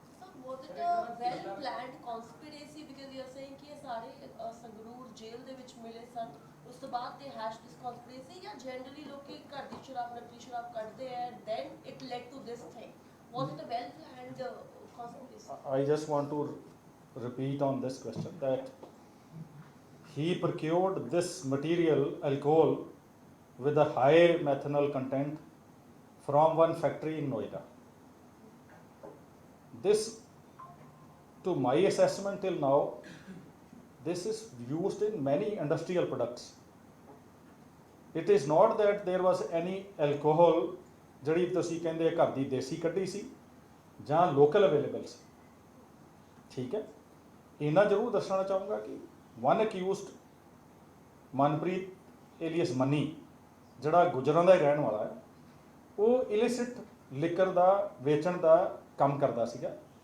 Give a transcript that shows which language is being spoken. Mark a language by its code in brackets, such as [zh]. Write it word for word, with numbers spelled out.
[en] So was it a well-planned conspiracy because you are saying [pa] ਕਿ ਇਹ ਸਾਰੇ ਅਹ, ਸੰਗਰੂਰ ਜੇਲ੍ਹ ਦੇ ਵਿੱਚ ਮਿਲੇ ਸਨ, ਉਸ ਤੋਂ ਬਾਅਦ ਦੇ ਹੈਸ਼ ਦਿਸ ਕਨਸਪੀਰੇਸੀ, ਜਾਂ ਜਨਰਲੀ ਲੋਕੀ ਘਰ ਦੀ ਸ਼ਰਾਬ ਨਕਲੀ ਸ਼ਰਾਬ ਕੱਢਦੇ ਐ [en] Then it led to this thing, was it a well planned conspiracy? I just want to repeat on this question that he procured this material, alcohol, with a high methanol content from one factory in Noida. This, to my assessment till now, this is used in many industrial products. It is not that there was any alcohol [pa] ਜਿਹੜੀ ਤੁਸੀਂ ਕਹਿੰਦੇ ਘਰ ਦੀ ਦੇਸੀ ਕੱਢੀ ਸੀ ਜਾਂ local available ਸੀ, ਠੀਕ ਹੈ। ਇਹਨਾਂ ਜ਼ਰੂਰ ਦੱਸਣਾ ਚਾਹੂੰਗਾ ਕਿ one accused Manpreet alias Mani, ਜਿਹੜਾ ਗੁਜਰਾਂ ਦਾ ਹੀ ਰਹਿਣ ਵਾਲਾ ਹੈ, ਉਹ ਇਲਿਸਿਟ ਲਿਕਰ ਦਾ ਵੇਚਣ ਦਾ ਕੰਮ ਕਰਦਾ ਸੀਗਾ।